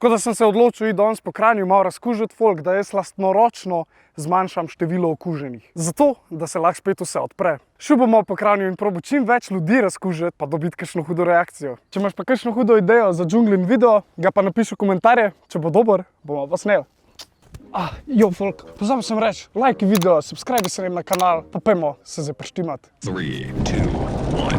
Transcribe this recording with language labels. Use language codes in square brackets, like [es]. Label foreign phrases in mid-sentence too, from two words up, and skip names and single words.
[sl] Tako da sem se odločil iti danes po Kranju malo razkužiti folk, da jaz lastnoročno zmanjšam število okuženih. Zato, da se lahko spet vse odpre. Šel bomo po Kranju in probal čim več ljudi razkužiti, pa dobiti kakšno hudo reakcijo. Če imaš pa kakšno hudo idejo za džunglin video, ga pa napiši v komentarje, če bo dober, bomo pa sneli. Jo, folk, pozabil sem reči, like video, subscribe se na kanal, pa pojmo se zdaj prištimat. 3, 2, 1.